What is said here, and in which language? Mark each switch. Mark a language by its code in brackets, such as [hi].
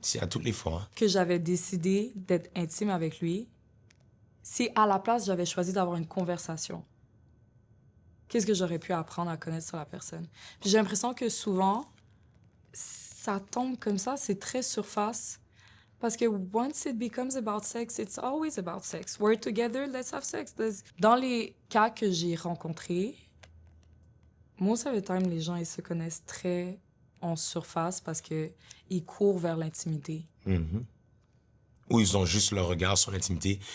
[fr] C'est à toutes les fois. Hein. que j'avais décidé d'être intime avec lui, si à la place j'avais choisi d'avoir une conversation, qu'est-ce que j'aurais pu apprendre à connaître sur la personne? Puis j'ai l'impression que souvent, ça tombe comme ça, c'est très surface. [en] Parce que once it becomes about sex, it's always about sex. We're together, let's have sex. [fr] Dans les cas que j'ai rencontrés, [en] most of the time, [fr] les gens, ils se connaissent très en surface parce que ils courent vers l'intimité. Ou ils ont juste leur regard sur l'intimité.